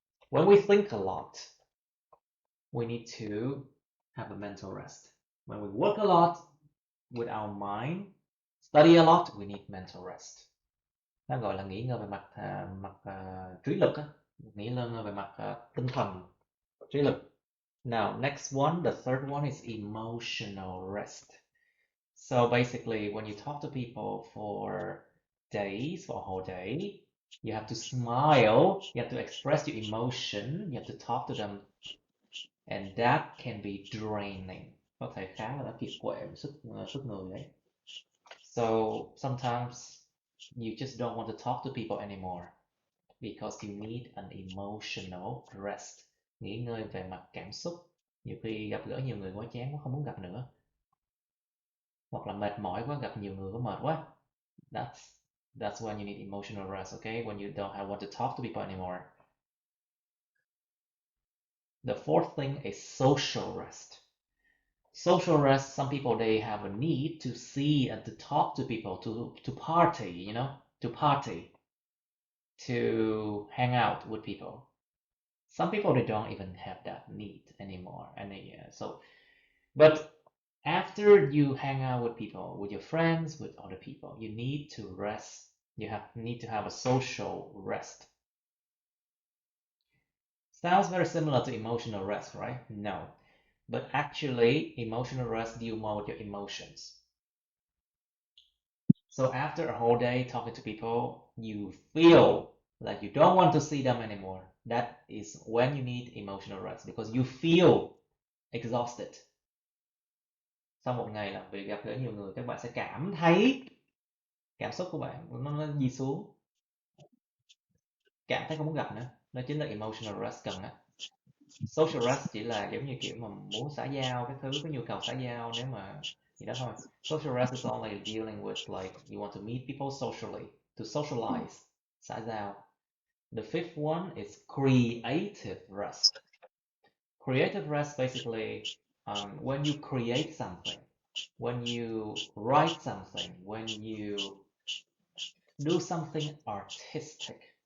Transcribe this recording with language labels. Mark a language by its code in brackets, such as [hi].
[en] When we think a lot, we need to have a mental rest. When we work a lot with our mind, study a lot, we need mental rest. [vi] Nó gọi là nghỉ ngơi về mặt trí lực á, nghỉ ngơi về mặt tinh thần, trí lực. [en] Now, next one, the third one is emotional rest. So basically, when you talk to people for days, for a whole day, you have to smile, you have to express your emotion, you have to talk to them, and that can be draining. [vi] Có thể khá là kiệt quệ sức người đấy. [en] So sometimes you just don't want to talk to people anymore because you need an emotional rest. [vi] Nghỉ ngơi về mặt cảm xúc. Nhiều khi gặp gỡ nhiều người quá chán quá, không muốn gặp nữa. Hoặc là mệt mỏi quá, gặp nhiều người quá mệt quá. [en] That's when you need emotional rest, okay? When you don't want to talk to people anymore. The fourth thing is social rest. Social rest, some people, they have a need to see and to talk to people, to party, you know, to party, to hang out with people. Some people, they don't even have that need anymore. But after you hang out with people, with your friends, with other people, you need to rest. You need to have a social rest. Sounds very similar to emotional rest, right? No. But actually, emotional rest deals more with your emotions. So after a whole day talking to people, you feel like you don't want to see them anymore. That is when you need emotional rest because you feel exhausted. [vi] Sau một ngày làm việc gặp gỡ nhiều người, các bạn sẽ cảm thấy cảm xúc của bạn nó đi xuống. Cảm thấy không muốn gặp nữa. Đó chính là emotional rest cần á. Social rest chỉ là giống như kiểu mà muốn xã giao cái thứ, có nhu cầu xã giao nếu mà gì đó thôi. [en] Social rest is only dealing with like you want to meet people socially, to socialize, [vi] xã giao. [en] The fifth one is creative rest. Creative rest basically when you create something, when you write something, when you do something artistic.